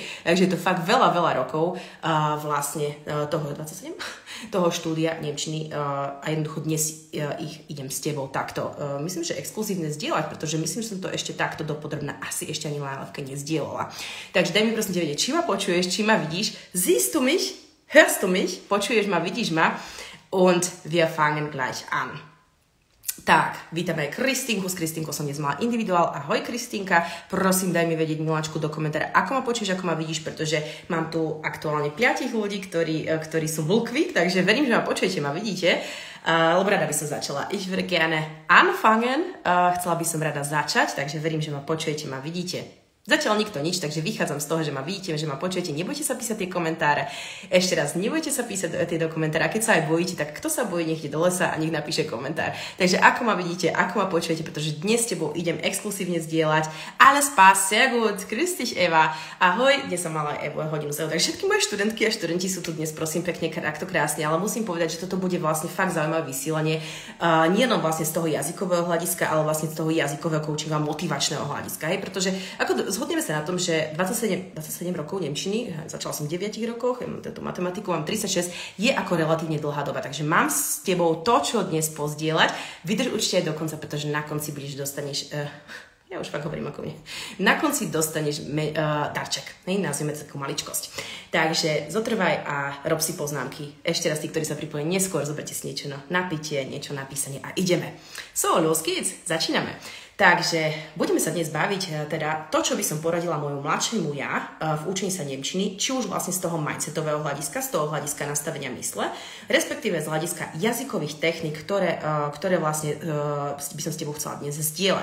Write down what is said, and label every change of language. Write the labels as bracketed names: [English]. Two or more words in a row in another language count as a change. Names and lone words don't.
[Slovak] Takže je to fakt veľa rokov vlastne toho 27, toho štúdia nemčiny a jednoducho dnes ich idem s tebou takto. Myslím, že exkluzívne zdieľať, pretože myslím, že som to ešte takto dopodrobná asi ešte ani Lajlavke nezdieľala. Takže daj mi prosím vedieť, či ma počuješ, či ma vidíš. [German] Siehst du mich? Hörst du mich? [Slovak] Počuješ ma, vidíš ma? [German] Und wir fangen gleich an. [Slovak] Tak, vítame Kristinku. S Kristinkou som dnes mala individuál. Ahoj Kristinka, prosím daj mi vedieť miláčku do komentára, ako ma počuješ, ako ma vidíš, pretože mám tu aktuálne 5 ľudí, ktorí sú vlkví, takže verím, že ma počujete, ma vidíte. Lebo rada by som začala. [German] Ich würde gerne anfangen. [Slovak] Chcela by som rada začať, takže verím, že ma počujete, ma vidíte. Zatiaľ nikto nič, takže vychádzam z toho, že ma vidíte, že ma počujete. Nebojte sa písať tie komentáre. Ešte raz, nebojte sa písať tie do komentára. A keď sa aj bojíte, tak kto sa bojí, nech ide do lesa a nech napíše komentár. Takže ako ma vidíte, ako ma počujete, pretože dnes s tebou idem exkluzívne zdieľať. [German] Alles passt, sehr gut. Grüß dich, Eva. [Slovak] Ahoj, dnes som mala aj hodinu z. Takže všetky moje študentky a študenti sú tu dnes, prosím, pekne, takto krásne, ale musím povedať, že toto bude vlastne fakt zaujímavé vysielanie. Nie len vlastne z toho jazykového hľadiska, ale vlastne z toho jazykového coachingu a motivačného hľadiska, hej, pretože ako zhodneme sa na tom, že 27 rokov nemčiny, začala som v 9 rokoch, mám túto matematiku, mám 36, je ako relatívne dlhá doba, takže mám s tebou to, čo dnes pozdieľať. Vydrž určite aj do konca, pretože na konci dostaneš Ja už fakt hovorím ako mne. Na konci dostaneš darček. Nazvime to takú maličkosť. Takže zotrvaj a rob si poznámky. Ešte raz tí, ktorí sa pripojí neskôr, zoberte si niečo na pitie, niečo na písanie a ideme. [English] So, little kids, [Slovak] začíname. Takže budeme sa dnes baviť teda to, čo by som poradila môjmu mladšiemu ja v učení sa nemčiny, či už vlastne z toho mindsetového hľadiska, z toho hľadiska nastavenia mysle, respektíve z hľadiska jazykových techník, ktoré vlastne by som s tebou chcela dnes zdieľať.